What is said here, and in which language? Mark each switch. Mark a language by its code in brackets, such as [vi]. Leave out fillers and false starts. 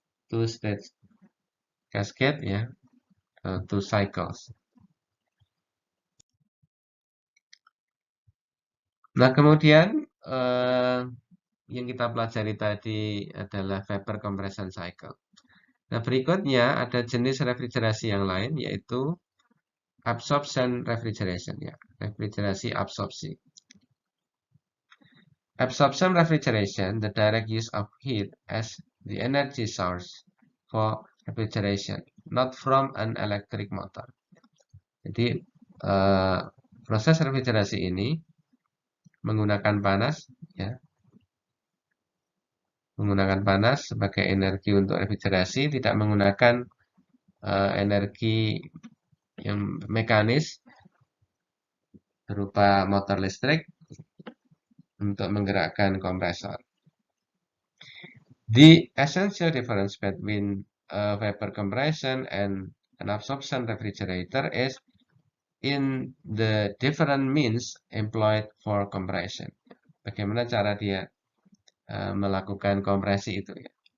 [en] Two state cascade ya, two cycles. [id] Nah, kemudian yang kita pelajari tadi adalah vapor compression cycle. Nah, berikutnya ada jenis refrigerasi yang lain, yaitu absorption refrigeration, ya, refrigerasi absorpsi. [en] Absorption refrigeration, the direct use of heat as the energy source for refrigeration, not from an electric motor. [id] Jadi, proses refrigerasi ini menggunakan panas, ya, menggunakan panas sebagai energi untuk refrigerasi, tidak menggunakan energi yang mekanis berupa motor listrik untuk menggerakkan kompresor. [en] The essential difference between vapor compression and an absorption refrigerator is in the different means employed for compression. [id] Bagaimana cara dia melakukan kompresi itu, ya.